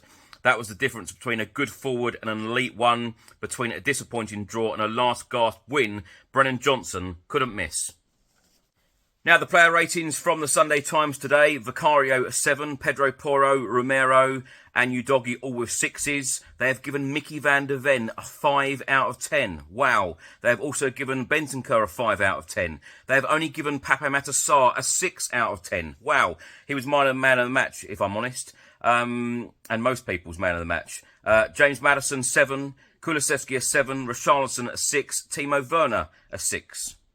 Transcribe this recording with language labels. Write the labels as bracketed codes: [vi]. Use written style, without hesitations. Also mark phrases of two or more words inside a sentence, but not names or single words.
[en] That was the difference between a good forward and an elite one, between a disappointing draw and a last gasp win. Brennan Johnson couldn't miss. Now, the player ratings from the Sunday Times today. Vicario a 7, Pedro Porro, Romero and Udogie all with 6s. They have given Mickey van der Ven a 5 out of 10. Wow. They have also given Bentancur a 5 out of 10. They have only given Pape Matar Sarr a 6 out of 10. Wow. He was my man of the match, if I'm honest. And most people's man of the match. James Maddison 7, Kulusevski a 7, Richarlison a 6, Timo Werner a 6.